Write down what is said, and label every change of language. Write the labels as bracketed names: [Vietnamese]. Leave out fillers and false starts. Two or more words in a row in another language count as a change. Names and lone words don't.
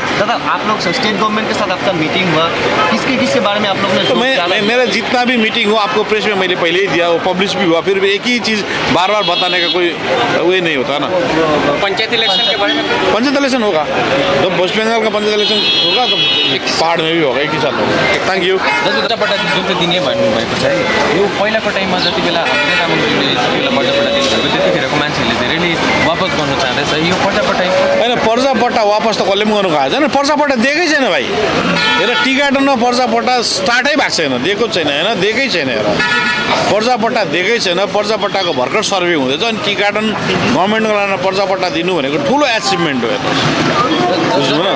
[Hindi] दादा, आप लोग [English] state government [Hindi] के साथ आपका मीटिंग हुआ, किसके बारे में आप लोग ने? तो मेरा जितना भी मीटिंग हुआ आपको प्रेस में मैंने पहले ही दिया, वो पब्लिश भी हुआ, फिर एक ही चीज़ बार बार बताने का कोई वो नहीं होता ना। पंचायत इलेक्शन के बारे में? पंचायत इलेक्शन होगा, जब वेस्ट बंगाल का पंचायत इलेक्शन होगा तो पहाड़ में भी होगा, एक ही साथ होगा। [English] Thank you. [Nepali] बजारबाट जुन चाहिँ दिने भन्नुभएको छ है, यो पहिलाको टाइममा जति बेला हामीले तामाङज्यूले जति बेला बजारबाट दिनुभएको त्यतिखेरको मान्छेहरूले धेरै नै वापस गर्नु चाहँदैछ। यो पर्जापट्टि होइन, पर्जापट्टा पर्जापट्टा वापस त कसले पनि गर्नु भएको छैन पर्जापट्टा दिएकै छैन भाइ हेर टी गार्डनमा पर्जापट्टा स्टार्टै भएको छैन दिएको छैन होइन दिएकै छैन हेर पर्जापट्टा दिएकै छैन पर्जापट्टाको भर्खर सर्वे हुँदैछ अनि [English] tea garden [Nepali] गभर्मेन्टको लागि पर्जापट्टा दिनु भनेको ठुलो एचिभमेन्ट हो बुझ्नु न